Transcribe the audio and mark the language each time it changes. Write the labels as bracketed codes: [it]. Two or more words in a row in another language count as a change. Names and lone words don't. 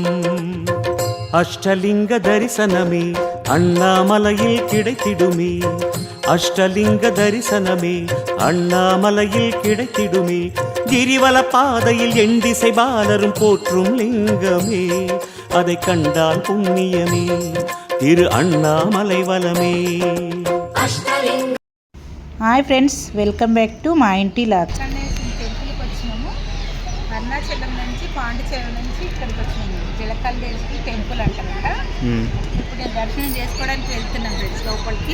[ta] அஷ்டலிங்க தரிசனமே அண்ணாமலையில் கிடைத்திடுமே. அஷ்டலிங்க தரிசனமே அண்ணாமலையில் கிடைத்திடுமே. கிரிவல பாதையில் எண்டிசை பாலரும் போற்றும் லிங்கமே. அதை கண்டால் புண்ணியமே திரு அண்ணாமலை வலமே. [en] Hi friends, welcome back to [te] మా ఇంటి [en] లాగ్. [te] టెంపుల్కి వచ్చినాము. అరుణాచలం నుంచి పాండిచేరి నుంచి ఇక్కడికి వచ్చినాము. జలకల్లేశ్వరి టెంపుల్ అంటారంట. ఇప్పుడు నేను దర్శనం చేసుకోవడానికి వెళ్తున్నాను ఫ్రెండ్స్ లోపలికి.